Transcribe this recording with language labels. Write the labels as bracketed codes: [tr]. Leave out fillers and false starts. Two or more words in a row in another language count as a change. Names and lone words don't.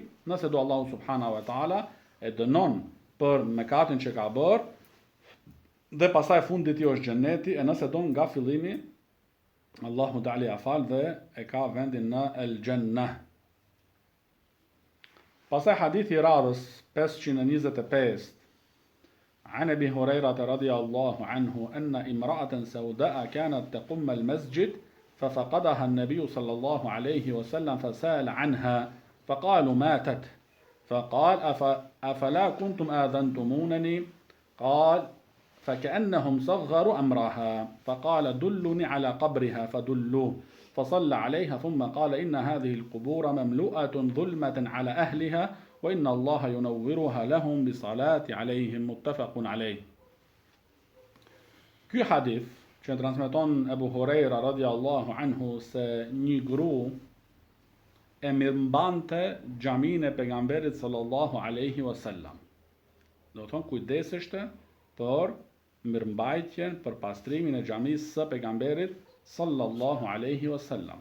[sq] Nëse do Allahu [ar] سبحانه وتعالى [sq] e dënon për mëkatin që ka bërë, dhe pastaj fundi i tij është xheneti, e nëse don nga fillimi, Allahu Ta'ala ia fal dhe e ka vendin në [ar] الجنة. [sq] Pastaj hadithi i radhës 525, [ar] عن أبي هريرة رضي الله عنه أن امرأة سوداء كانت تقم المسجد ففقدها النبي صلى الله عليه وسلم فسأل عنها فقالوا ماتت فقال أفلا كنتم آذنتمونني قال فكأنهم صغروا أمرها فقال دلني على قبرها فدلوه فصلى عليها ثم قال إن هذه القبور مملوءة ظلمة على أهلها وإن الله ينورها لهم بصلاة عليهم متفق عليه. [sq] Ky hadith që transmeton Abu Huraira [ar] رضي الله عنه [sq] se një gru e mirëmbante xhamin e pejgamberit [ar] صلى الله عليه وسلم. [sq] Do të thonë kujdeseshte për mirëmbajtjen, për pastrimin e xhamisë së pejgamberit [ar] صلى الله عليه وسلم.